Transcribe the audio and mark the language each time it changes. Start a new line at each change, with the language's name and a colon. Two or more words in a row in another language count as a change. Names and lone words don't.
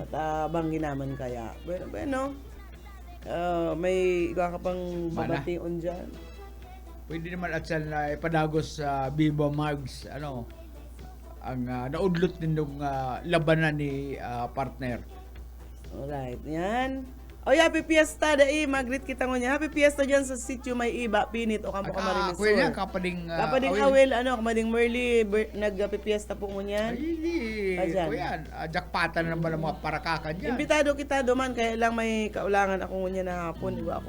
Bikol: Tabanggi naman kaya. Bueno. May iba ka pang babation dyan. Pwede naman at siya na ipadagos sa Biba Mags.
Filipino: Ang naudlot din ng labanan ni partner.
English: Alright, yan. Happy Fiesta
Bikol: dai, mag-greet kita ngonya.
English: Happy Fiesta
Bikol: diyan sa sitio May Iba, Pinit o Campo Camarines Sur. Kuya, kapading Awel, kamading Merly, nag-happy Fiesta po ngonya. Ay, kuya, jackpatan na naman ang mga parakakan dyan. Imbitado kita duman, kaya lang may kaulangan ako ngonya na hapon.